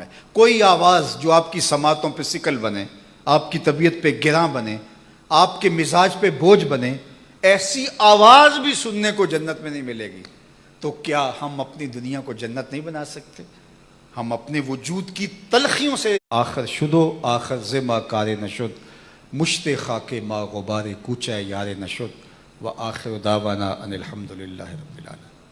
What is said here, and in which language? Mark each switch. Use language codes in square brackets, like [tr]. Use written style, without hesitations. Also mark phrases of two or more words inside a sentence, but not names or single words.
[ur] کوئی آواز جو آپ کی سماعتوں پہ سکل بنے، آپ کی طبیعت پہ گراں بنے، آپ کے مزاج پہ بوجھ بنے، ایسی آواز بھی سننے کو جنت میں نہیں ملے گی۔ تو کیا ہم اپنی دنیا کو جنت نہیں بنا سکتے؟ ہم اپنے وجود کی تلخیوں سے [fa] آخر شدو آخر زما کار نشد، مشت خاک ما غبار کوچہ یار نشد، [ar] و آخر دعوانا ان الحمدللہ رب العالمین۔